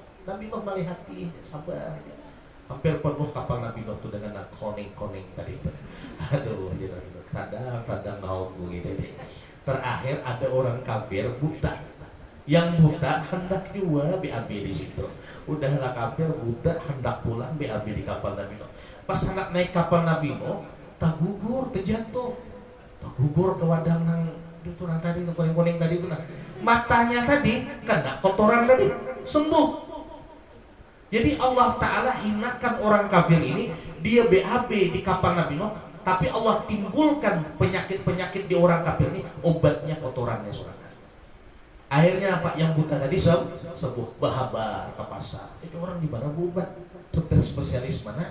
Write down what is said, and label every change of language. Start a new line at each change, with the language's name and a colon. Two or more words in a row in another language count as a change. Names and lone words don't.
Indonesian: Nabi Nuh melihat sabar aja. Hampir penuh kapal Nabi Nuh itu dengan koneng-koneng tadi. Aduh, sadang mau gitu deh. Terakhir ada orang kafir buta. Yang buta hendak juga BAB di situ. Udahlah kafir buta hendak pulang BAB di kapal Nabi Nuh. Pas hendak naik kapal Nabi Nuh, tak gugur, terjatuh.
Banjar: Tak gugur ke wadang nang itu nang tadi koneng-koneng tadi itu nah.
Indonesian: Matanya tadi kena kotoran tadi, sembuh. Jadi Allah Ta'ala hinakan orang kafir ini. Dia BAB di kapal Nabi Nuh, tapi Allah timbulkan penyakit-penyakit di orang kafir ini. Obatnya kotorannya surga. Akhirnya apa? Yang buta tadi sembuh, bahabar ke pasar. Itu orang di mana obat? Dokter spesialis mana?